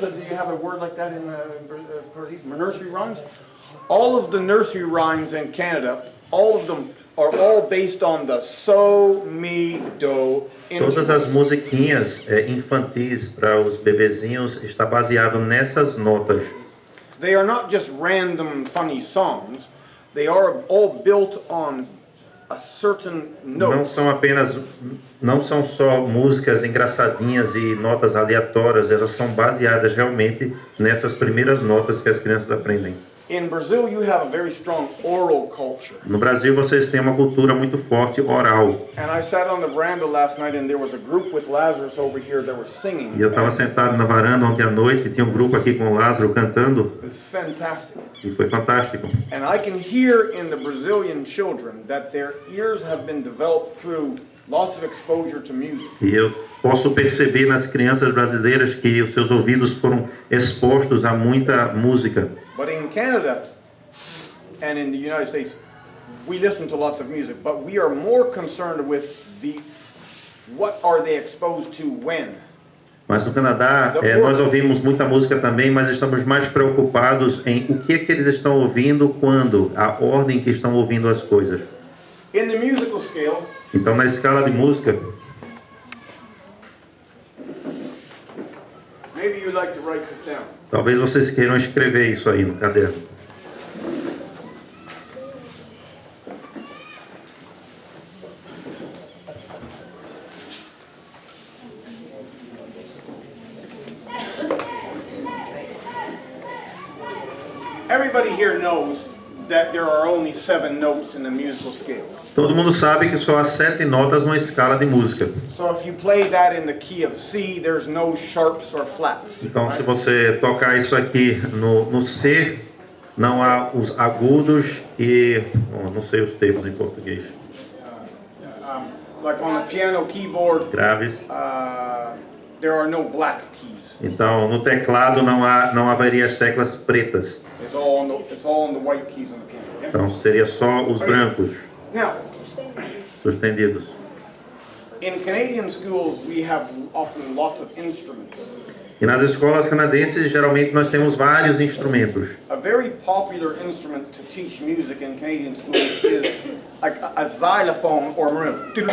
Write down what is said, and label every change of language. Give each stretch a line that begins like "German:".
English: Do you have a word like that in Portuguese? Nursery rhymes. All of the nursery rhymes in Canada, all of them are all based on the so, me, do.
Portuguese: Todas as musiquinhas infantis para os bebezinhos está baseado nessas notas.
English: They are not just random funny songs. They are all built on a certain note.
Portuguese: Não são só músicas engraçadinhas e notas aleatórias, elas são baseadas realmente nessas primeiras notas que as crianças aprendem.
English: In Brazil, you have a very strong oral culture.
Portuguese: No Brasil, vocês têm uma cultura muito forte oral.
English: And I sat on the veranda last night and there was a group with Lazarus over here that were singing.
Portuguese: E eu estava sentado na varanda ontem à noite e tinha um grupo aqui com o Lázaro cantando.
English: It was fantastic.
Portuguese: E foi fantástico.
English: And I can hear in the Brazilian children that their ears have been developed through lots of exposure to music.
Portuguese: E eu posso perceber nas crianças brasileiras que os seus ouvidos foram expostos a muita música.
English: But in Canada and in the United States, we listen to lots of music, but we are more concerned with what are they exposed to when.
Portuguese: Mas no Canadá, nós ouvimos muita música também, mas estamos mais preocupados em o que é que eles estão ouvindo quando, a ordem que estão ouvindo as coisas.
English: In the musical scale,
Portuguese: então, na escala de música,
English: maybe you'd like to write this down.
Portuguese: Talvez vocês queiram escrever isso aí no caderno.
English: Everybody here knows that there are only 7 notes in the musical scale.
Portuguese: Todo mundo sabe que só há 7 notas numa escala de música.
English: So if you play that in the key of C, there's no sharps or flats.
Portuguese: Então, se você tocar isso aqui no C, não há os agudos e... não sei os termos em português.
English: Like on the piano keyboard,
Portuguese: Graves.
English: there are no black keys.
Portuguese: Então, no teclado não haveria as teclas pretas.
English: It's all on the white keys on the piano. Yeah?
Portuguese: Então, seria só os brancos,
English: Now,
Portuguese: sustendidos.
English: in Canadian schools, we have often lots of instruments.
Portuguese: E nas escolas canadenses, geralmente, nós temos vários instrumentos.
English: A very popular instrument to teach music in Canadian schools is like a xylophone or marimba.